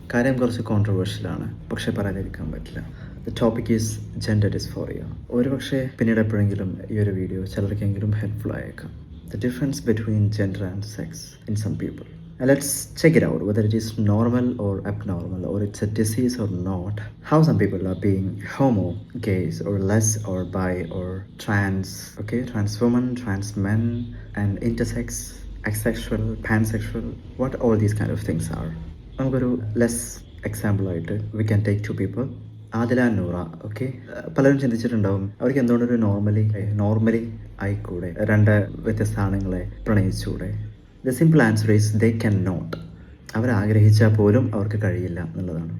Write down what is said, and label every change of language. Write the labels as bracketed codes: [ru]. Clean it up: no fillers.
[ml] കാര്യം കുറച്ച് കോൺട്രവേഴ്ഷ്യലാണ്, പക്ഷേ പറയാതിരിക്കാൻ പറ്റില്ല. [en] The topic is gender dysphoria. [ml] ഒരുപക്ഷെ പിന്നീട് എപ്പോഴെങ്കിലും ഈ ഒരു വീഡിയോ ചിലർക്കെങ്കിലും ഹെൽപ്ഫുൾ ആയേക്കാം. [en] The difference between gender and sex in some people. Let's check it out, whether it is normal or abnormal, or it's a disease or not. How some people are being homo, gays, or les, or bi, or trans, okay, trans woman, trans men, and intersex, asexual, pansexual, what all these kind of things are. [ml] നമുക്കൊരു [en] les example [ml] ആയിട്ട് [en] We can take two people. Adila Noora. [ml] Okay, പലരും ചിന്തിച്ചിട്ടുണ്ടാവും അവർക്ക് എന്തുകൊണ്ടൊരു normally ആയിക്കൂടെ, രണ്ട് വ്യത്യസ്ത ആണുങ്ങളെ പ്രണയിച്ചൂടെ? [en] The simple answer is they can not. [ml] അവരാഗ്രഹിച്ചാൽ പോലും അവർക്ക് കഴിയില്ല എന്നുള്ളതാണ്.